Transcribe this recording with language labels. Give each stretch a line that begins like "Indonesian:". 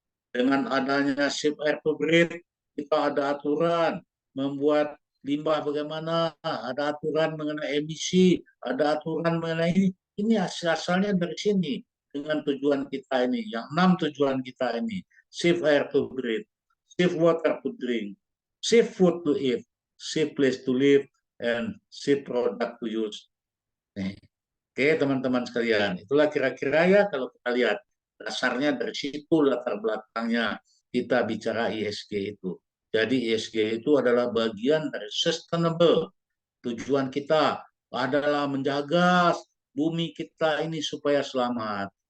Indonesian: Dengan adanya
English: safe air to breathe,
Indonesian: kita ada aturan membuat limbah bagaimana, ada aturan mengenai emisi, ada aturan mengenai ini. Ini asalnya dari sini dengan tujuan kita ini, yang 6 tujuan kita ini.
English: Safe air to breathe, safe water to drink, safe food to eat, safe place to live, and safe product to use.
Indonesian: Oke, teman-teman sekalian, itulah kira-kira ya kalau kita lihat dasarnya dari situ latar belakangnya kita bicara ESG itu. Jadi ESG itu adalah bagian dari sustainable. Tujuan kita adalah menjaga bumi kita ini supaya selamat.